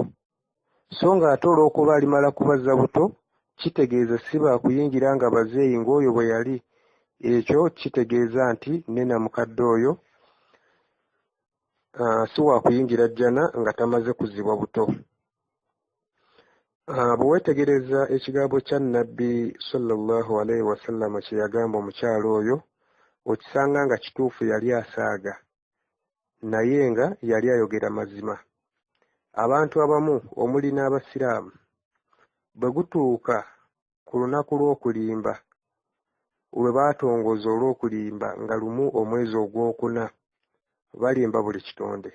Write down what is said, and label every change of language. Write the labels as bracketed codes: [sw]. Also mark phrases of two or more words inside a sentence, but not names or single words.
[lg] So ng'ate olw'okuba alimala kubazza buto kitegeeza si baakuyingira nga bazeeyi ng'oyo bwe yali. Ekyo kitegeeza nti ne namukadde oyo si waakuyingira jjana nga tamaze kuzzibwa buto. Bwe weetegereza ekigambo kya Nabbi [ar] صلى الله عليه وسلم [lg] kye yagamba omukyala oyo, okisanga nga kituufu yali asaaga, naye nga yali ayogera mazima. Abantu abamu omuli n'Abasiraamu bwe gutuuka ku lunaku lw'okulimba, lwe baatongooza olw'okulimba nga lumu omwezi ogwokuna, balimba buli kitonde.